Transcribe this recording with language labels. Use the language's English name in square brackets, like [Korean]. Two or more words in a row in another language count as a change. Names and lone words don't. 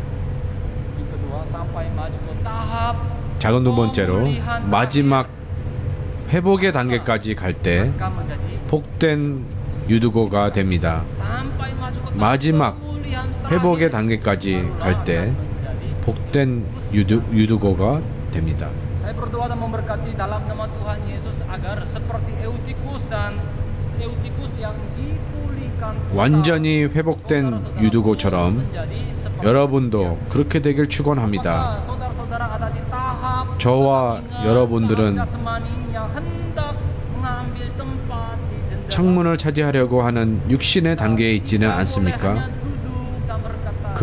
[Korean] 작은 두 번째로 마지막 회복의 단계까지 갈 때 복된 유두고가 됩니다. 마지막 회복의 단계까지 갈 때 복된 유두고가 됩니다. [Indonesian] Saya berdoa dan memberkati dalam nama Tuhan Yesus agar seperti Eutikus yang dipulihkan [Korean] 완전히 회복된 유두고처럼 여러분도 그렇게 되길 축원합니다. 저와 여러분들은 창문을 차지하려고 하는 육신의 단계에 있지는 않습니까?